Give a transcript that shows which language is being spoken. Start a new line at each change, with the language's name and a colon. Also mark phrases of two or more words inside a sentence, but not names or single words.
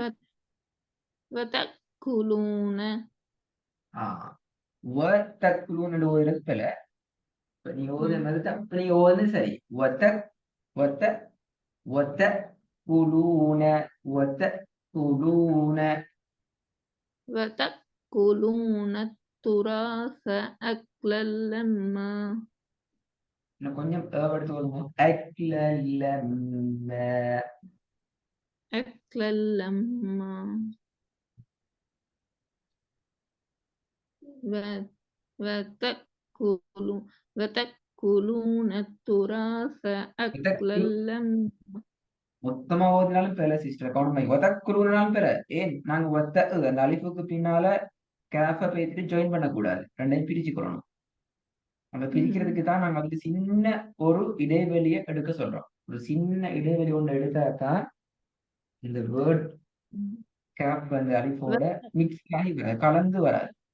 Arabic: وتأكلون
Tamil: வத்தக்குலூன்னு ஒரு இடத்துல இப்ப நீங்க ஓதுற மாதிரி தான் இப்ப நீங்க ஓதுறது சரி ஒத்த ஒத்த ஒத்த குலூன ஒத்த குலூன
Arabic: وتأكلون التراث أكلا لما
Tamil: இன்னும் கொஞ்சம் எடுத்து வருவோம்
Arabic: أكلا لما أكلا لما وتأكلون التراث أكلا لما
Tamil: மொத்தமா ஓதினாலும் பெற சிஸ்டர் கவுண்ட் பண்ணி ஒத்தக்குலூனாலும் பெற ஏன் நாங்க ஒத்த அந்த அலிஃபுக்கு பின்னால கேஃப பேசிட்டு ஜாயின் பண்ணக்கூடாது ரெண்டையும் பிரிச்சுக்கிறோம் அந்த பிரிக்கிறதுக்கு தான் நாங்க அதுக்கு சின்ன ஒரு இடைவெளியை எடுக்க சொல்றோம் ஒரு சின்ன இடைவெளி ஒன்று எடுத்தாதான் இந்த வேர்ட் கேப் அந்த அலிஃபோட மிக்ஸ் ஆகி கலந்து வராது